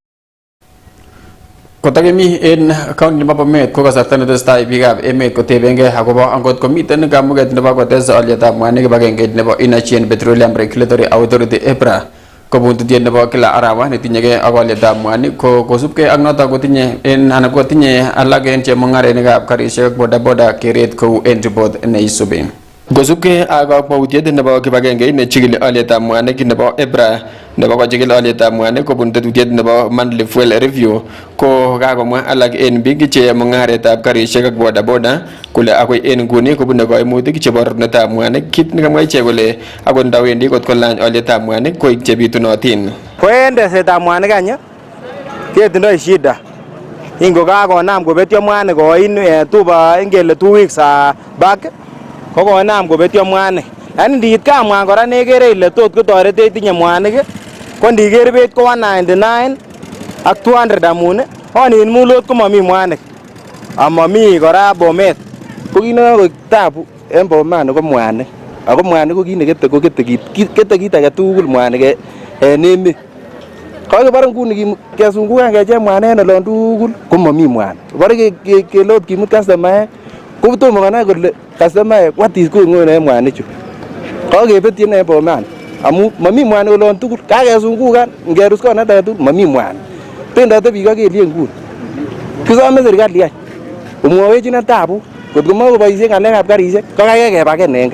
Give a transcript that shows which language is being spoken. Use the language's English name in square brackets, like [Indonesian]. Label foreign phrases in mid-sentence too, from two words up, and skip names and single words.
[Kalenjin] Kotagemi en county nebo Bomet ko kasarta netesetai biikab emet kotebengei akobo angot komiten kamuget nebo kotes olyetab mwanik kibagengeit nebo Energy and Petroleum Regulatory Authority EPRA kobun tutiyet nebo kila arawa netinyegei ak olyetab mwanik ko kosubkei ak notok kotinye alak en chemung'arainikab karisiek bodaboda keret kou en report neisubi. Kosubkei ak kakwautiet nebo kibagengeit nechigili olyetab mwanik nebo EPRA nebo kochigil olyetab mwanik kobun tetutiet nebo [English] monthly fuel review [Kalenjin] ko kakomwa alak en biik che mung'aretab karisiek ak bodaboda kole akoi en nguni kobune koimutik chebo rorunetab mwanik, kit nekamwa ichek kole akot ndawendi kot kolany olyetab mwanik koik chebitunotin. Ko en tesetab mwanik any ketindoi shida ingokakonam kobetyo mwanik koin ingele 2 [English] weeks back [Kalenjin] kokonam kobetyo mwanik. Yaani ndiit kamwan kora nekere ile tot kotoretech itinye mwanik ko ndiker beit ko 199 ak 200 amun onin mulot komomi mwanik amomi kora Bomet. Ko kit nekokoik tabu en Bomani ko mwanik. Ako mwanik ko kit nekete kete kit age tugul mwanik en emet. Kakibore nguni kesungukan kecheng mwanik en olon tugul komomi mwanik. Bore kelot kimut customer ko tomo konai kole customer [English] what is going on [Kalenjin] en mwanichu. Kakebetyin en Bomani amu momi mwanik olon tugul. Kakesungukan ngerus konet age tugul momi mwanik. Bendote biik ak kelyek nguni. Kisome serikali any komwowech ine tabu kot komokoboisien ng'alekab karisiek ko kaikai kebaken en gaa.